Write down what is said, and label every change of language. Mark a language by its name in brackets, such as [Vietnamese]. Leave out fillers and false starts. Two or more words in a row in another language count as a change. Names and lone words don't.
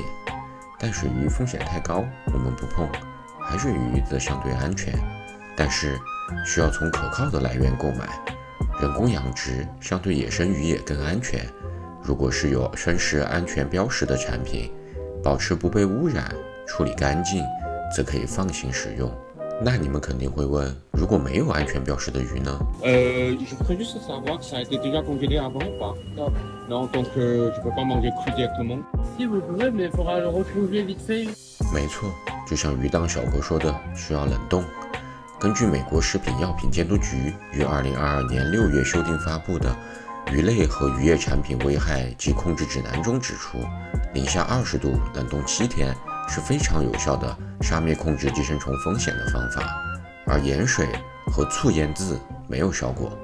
[Chinese] 淡水鱼风险太高，我们不碰；海水鱼则相对安全，但是需要从可靠的来源购买。人工养殖相对野生鱼也更安全，如果是有生食安全标识的产品，保持不被污染，处理干净，则可以放心食用。那你们肯定会问，如果没有安全标识的鱼呢 [French] Je voudrais juste savoir si ça a été déjà congélé avant ou pas. Non. Non, donc je peux pas manger cru directement. Si vous pouvez, mais il faudra le recongeler vite fait. [Chinese] 没错，就像鱼档小哥说的，需要冷冻。根据美国食品药品监督局于2022年6月修订发布的《鱼类和渔业产品危害及控制指南》中指出，零下20度冷冻7天是非常有效的杀灭控制寄生虫风险的方法，而盐水和醋腌渍没有效果。